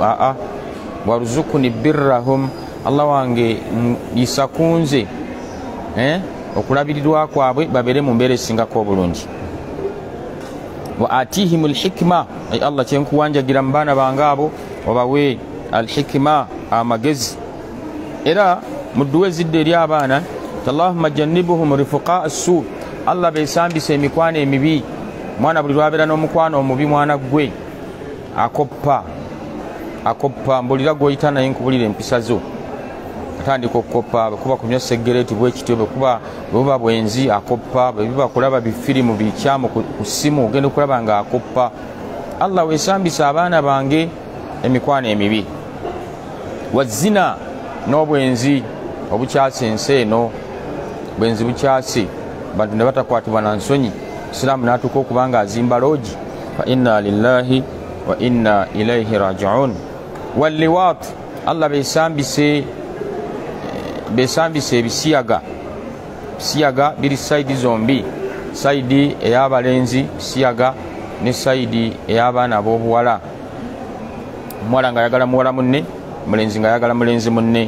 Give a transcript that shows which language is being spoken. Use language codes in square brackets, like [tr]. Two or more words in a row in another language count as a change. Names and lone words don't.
[ar] وارزقني برهم, [lg] Allah wange yisa kunze okulabirirwa kwabwe babeere mu mbeera esingako obulungi. [ar] وآتهم الحكمة, [lg] ay Allah kyenkuwanjagira mu baana bange abo obawe alhikma, amagezi. era mu dduwa ezidde eri abaana [ar] اللهم جنبهم رفقاء السوء, [lg] Allah beesambise emikwano emibi. mwana buli lwabeera n'omukwano omubi mwana gwe akoppa. mbulira gw'oyita naye nkubulira empisa zo, atandika okukoppa. bwekuba kunywa segereti bwekityo, bwebuba bwenzi akoppa, bwebiba kulaba bifirimu bikyamu ku ssimu ogenda okulaba nga akoppa. Allah weesambise abaana bange emikwano emibi. wazina, n'obwenzi obukyase ensi eno. bwenzi bukyase, bantu ne batakwatibwa na nsonyi. Isiraamu n'atuuka okuba nga azimba loogi. [ar] فإنا لله وإنا إليه راجعون. [lg] walliwaat, Allah beesambise ebisiyaga. bisiyaga biri sayidi zombi, sayidi ey'abalenzi bisiyaga ne sayidi ey'abaana ab'obuwala. omuwala ng'ayagala muwala munne, mulenzi ng'ayagala mulenzi munne.